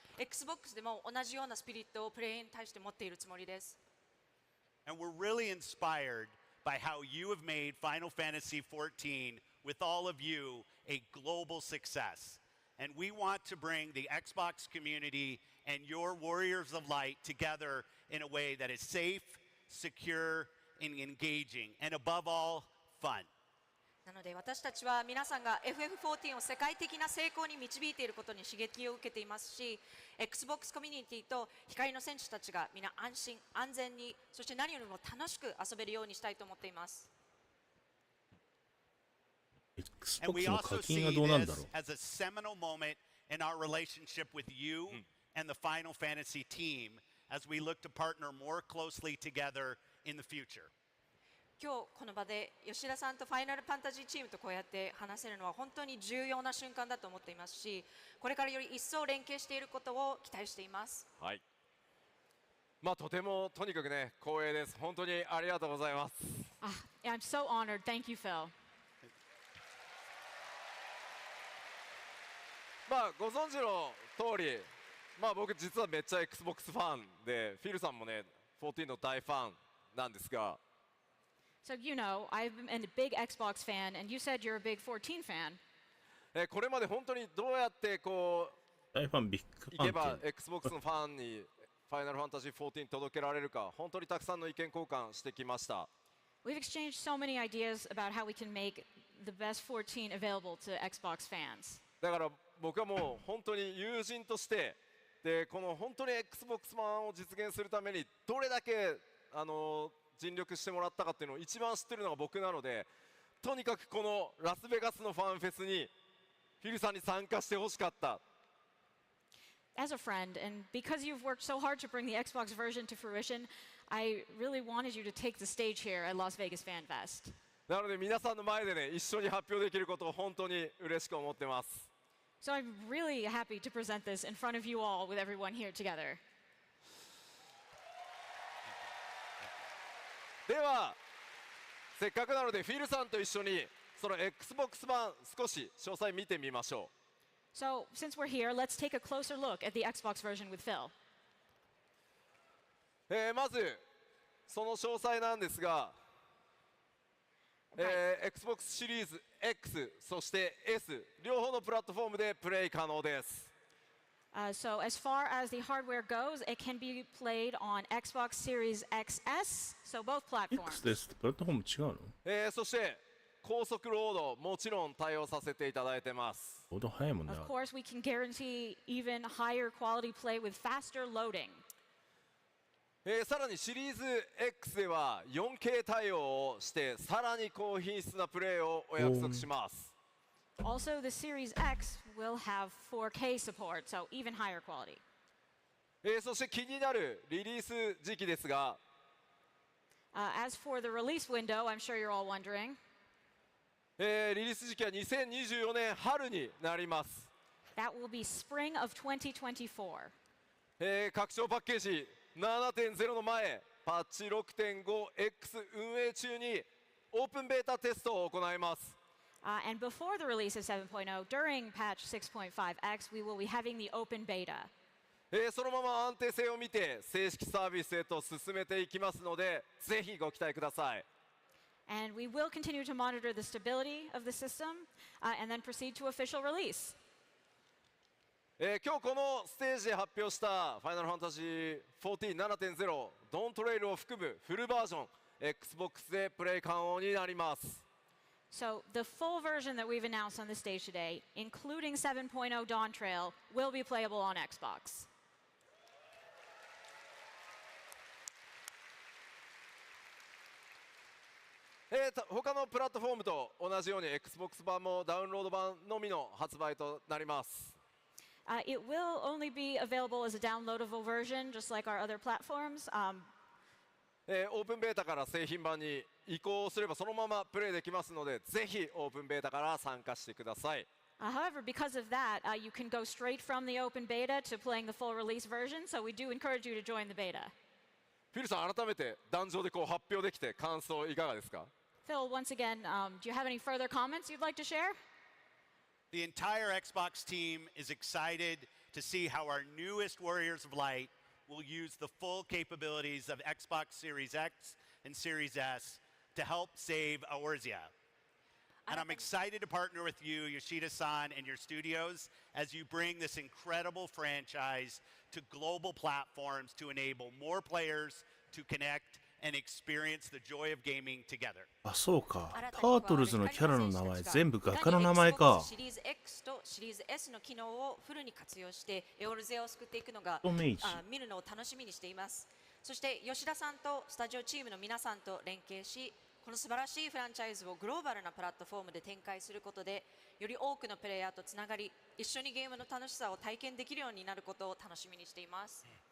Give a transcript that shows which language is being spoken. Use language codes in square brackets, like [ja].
[ja] Xbox でも同じようなスピリットをプレイヤーに対して持っているつもりです。 [en] And we're really inspired by how you have made Final Fantasy XIV with all of you a global success. And we want to bring the Xbox community and your Warriors of Light together in a way that is safe, secure, and engaging, and above all, fun. [ja] なので私たちは皆さんが FF14 を世界的な成功に導いていることに刺激を受けていますし、 Xbox コミュニティと光の戦士たちが皆安心安全に、そして何よりも楽しく遊べるようにしたいと思っています。 [en] And we [ja] Xbox の [en] also [ja] 課金 [en] see [ja] がどうなんだ [en] this [ja] ろう。 [en] as a seminal moment in our relationship with you and the Final Fantasy team as we look to partner more closely together in the future. [ja] 今日この場で吉田さんとファイナルファンタジーチームとこうやって話せるのは本当に重要な瞬間だと思っていますし、これからより一層連携していることを期待しています。はい。とてもとにかくね光栄です。本当にありがとうございます。 [en] I'm so honored. Thank you, Phil. [ja] ご存知の通り、僕実はめっちゃ Xbox ファンで、フィルさんもね14の大ファンなんですが。 [en] So you know, I'm a big Xbox fan, and you said you're a big 14 fan. [ja] これまで本当にどうやってこう大ファンビッグファンいけばって Xbox のファンにファイナルファンタジー14届けられるか、本当にたくさんの意見交換してきました。 [en] We've exchanged so many ideas about how we can make the best 14 available to Xbox fans. [ja] だから僕はもう本当に友人としてでこの本当に Xbox One を実現するためにどれだけ尽力してもらったかっていうのを一番知ってるのが僕なので、とにかくこのラスベガスのファンフェスにフィルさんに参加してほしかった。 [en] As a friend, and because you've worked so hard to bring the Xbox version to fruition, I really wanted you to take the stage here at Las Vegas Fan Fest. [ja] なので皆さんの前でね一緒に発表できることを本当に嬉しく思ってます。 [en] So I'm really happy to present this in front of you all with everyone here together. [ja] ではせっかくなのでフィルさんと一緒にその Xbox 版少し詳細見てみましょう。 [en] So since we're here, let's take a closer look at the Xbox version with Phil. [ja] まずその詳細なんですが、Xbox シリーズ X そして S 両方のプラットフォームでプレイ可能です。 [en] So as far as the hardware goes, it can be played on Xbox Series XS, so both platforms. [ja] X ですってプラットフォーム違うの？そして高速ロードもちろん対応させていただいてます。ロード早いもんね。 [en] Of course, we can guarantee even higher quality play with faster loading. [ja] さらにシリーズ X では 4K 対応をしてさらに高品質なプレーをお約束します。 [en] Also, the Series X will have 4K support, so even higher quality. [ja] そして気になるリリース時期ですが、 [en] As for the release window, I'm sure you're all wondering. [ja] リリース時期は2024年春になります。 [en] That will be spring of 2024. [ja] 拡張パッケージ 7.0 の前、パッチ 6.5X 運営中にオープンベータテストを行います。 [en] And before the release of 7.0, during patch 6.5X, we will be having the open beta. [ja] そのまま安定性を見て正式サービスへと進めていきますので、ぜひご期待ください。 [en] And we will continue to monitor the stability of the system and then proceed to official release. [ja] 今日このステージで発表したファイナルファンタジー14 7.0 DAWNTRAILを含むフルバージョン Xbox でプレイ可能になります。 [en] So the full version that we've announced on the stage today, including 7.0 DAWNTRAIL, will be playable on Xbox. [ja] 他のプラットフォームと同じように Xbox 版もダウンロード版のみの発売となります。 [en] It will only be available as a downloadable version, just like our other platforms. [ja] オープンベータから製品版に移行すればそのままプレイできますので、ぜひオープンベータから参加してください。 [en] However, because of that, you can go straight from the open beta to playing the full release version, so we do encourage you to join the beta. [ja] フィルさん、改めて壇上でこう発表できて感想いかがですか？ [en] Phil, once again, do you have any further comments you'd like to share? The entire Xbox team is excited to see how our newest Warriors of Light will use the full capabilities of Xbox Series X and Series S to help save Eorzea. And I'm excited to partner with you, Yoshida-san, and your studios as you bring this incredible franchise to global platforms to enable more players to connect and experience the joy of gaming together. [ja] あ、そうか。タートルズのキャラの名前全部画家の名前か。シリーズ X とシリーズ S の機能をフルに活用してエオルゼアを救っていくのが見るのを楽しみにしています。そして吉田さんとスタジオチームの皆さんと連携し、この素晴らしいフランチャイズをグローバルなプラットフォームで展開することで、より多くのプレイヤーとつながり、一緒にゲームの楽しさを体験できるようになることを楽しみにしています。